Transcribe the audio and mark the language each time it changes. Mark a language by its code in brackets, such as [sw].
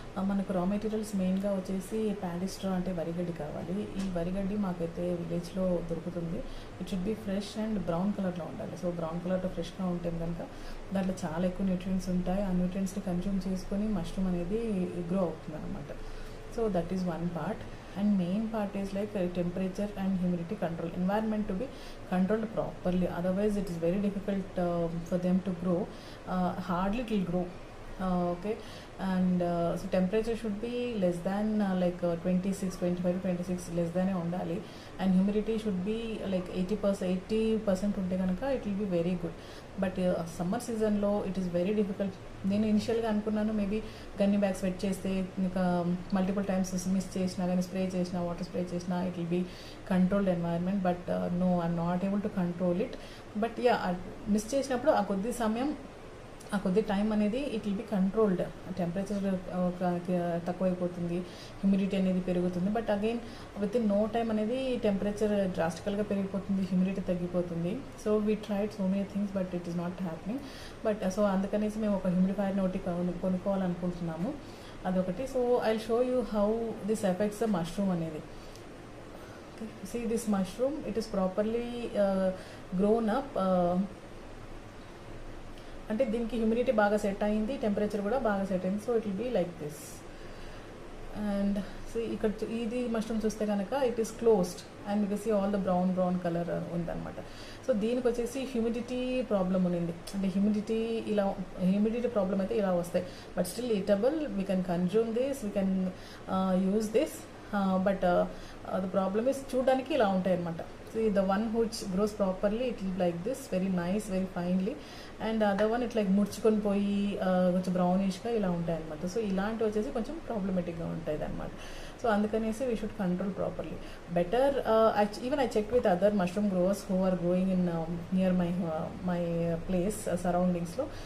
[te] మనకు రా మెటీరియల్స్ మెయిన్గా వచ్చేసి ప్యాడీ స్ట్రా అంటే వరిగడ్డి కావాలి. ఈ వరిగడ్డి మాకైతే విలేజ్లో దొరుకుతుంది. [en] it should be fresh and brown [te] కలర్లో ఉండాలి. సో బ్రౌన్ కలర్లో ఫ్రెష్గా ఉంటే కనుక దాంట్లో చాలా ఎక్కువ న్యూట్రియంట్స్ ఉంటాయి. ఆ న్యూట్రియంట్స్ని కన్జ్యూమ్ చేసుకొని మష్రూమ్ అనేది గ్రో అవుతుంది అనమాట. [en] So that is one part. And main part is like temperature and humidity control, environment to be controlled properly, otherwise it is very difficult for them to grow. Hardly it will grow. Okay. And so temperature should be less than 26, 25 to 26 less than [te] undali, [en] and humidity should be like 80% [te] ఉంటే కనుక [en] it will be very good. [te] But summer సీజన్లో [en] It is very difficult. [te] నేను ఇనిషియల్గా అనుకున్నాను maybe గన్ని bags wet చేస్తే ఇంకా multiple times miss చేసినా కానీ స్ప్రే చేసినా వాటర్ స్ప్రే చేసినా [en] It will be controlled environment. But no, I'm not able to control it. [te] But yeah, miss చేసినప్పుడు ఆ కొద్ది సమయం, ఆ కొద్ది టైం అనేది [en] It will be controlled. [te] Temperature తక్కువైపోతుంది, humidity అనేది పెరుగుతుంది. But again [en] with in no time [te] అనేది టెంపరేచర్ డ్రాస్టికల్గా పెరిగిపోతుంది, హ్యూమిడిటీ తగ్గిపోతుంది. [en] So we tried so many things but it is not happening. [te] But so అందుకనేసి మేము ఒక హ్యూమిడిఫైయర్ ఒకటి కొనుక్కోవాలనుకుంటున్నాము, అదొకటి. [en] So I will show you how this effects the mushroom అనేది. See this mushroom, it is properly grown up. [te] అంటే దీనికి humidity బాగా set అయింది, టెంపరేచర్ కూడా బాగా సెట్ అయింది. [en] So it will be like this. [te] And so ఇక్కడ ఇది మష్రూమ్ చూస్తే కనుక [en] it is closed and [te] మీకు [en] see all the brown colour [te] ఉందన్నమాట. సో దీనికి వచ్చేసి హ్యూమిడిటీ ప్రాబ్లమ్ ఉంది. అంటే హ్యూమిడిటీ ప్రాబ్లమ్ అయితే ఇలా వస్తాయి. [en] But still eatable, we can consume this, we can use this. But the problem is [te] చూడడానికి ఇలా ఉంటాయి అనమాట. [en] See, the one which grows properly, it will be like this, very nice, very finely. And the other one, it like [te] ముడుచుకొని పోయి కొంచెం బ్రౌనిష్గా ఇలా ఉంటాయి అనమాట. సో ఇలాంటివి వచ్చేసి కొంచెం ప్రాబ్లమేటిక్గా ఉంటుంది అనమాట. సో అందుకనేసి [en] We should control properly. Better, even I check with other mushroom growers who are growing in near my place సరౌండింగ్స్లో.